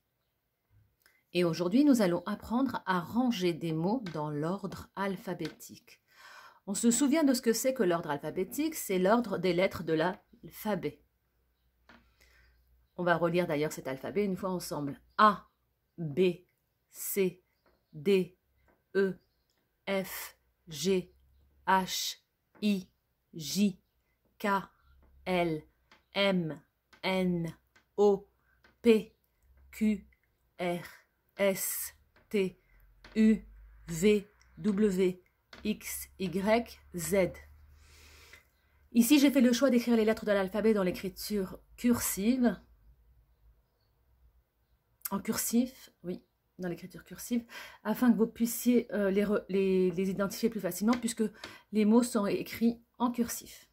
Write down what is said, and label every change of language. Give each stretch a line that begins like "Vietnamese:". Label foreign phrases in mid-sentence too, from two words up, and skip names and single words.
French: Et aujourd'hui, nous allons apprendre à ranger des mots dans l'ordre alphabétique. On se souvient de ce que c'est que l'ordre alphabétique, c'est l'ordre des lettres de l'alphabet. On va relire d'ailleurs cet alphabet une fois ensemble. A, B, C, D, E, F, G, H, I, J, K, L, M, N, O, P, Q, R, S, T, U, V, W, X, Y, Z. Ici, j'ai fait le choix d'écrire les lettres de l'alphabet dans l'écriture cursive. En cursif, oui, dans l'écriture cursive, afin que vous puissiez les identifier plus facilement, puisque les mots sont écrits en cursif.